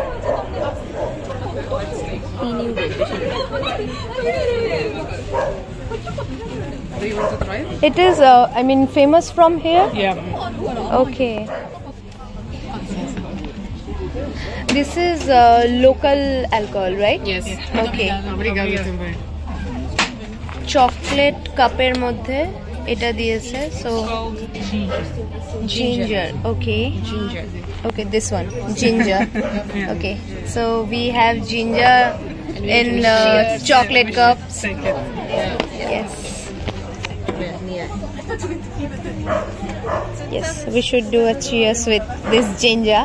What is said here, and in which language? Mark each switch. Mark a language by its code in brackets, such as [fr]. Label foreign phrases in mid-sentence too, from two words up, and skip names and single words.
[en] Do you want to try it? It is, I mean, famous from here? Yeah. Okay. This is local alcohol, right? Yes. Okay. [pt] Obrigado também. [en] chocolate cups [bn] মধ্যে এটা দিয়েছে [en] so ginger. Okay. Ginger. Okay, this one, ginger. Okay, so we have ginger in chocolate cups. Thank you. Yes. Yes, we should do a cheers with this ginger.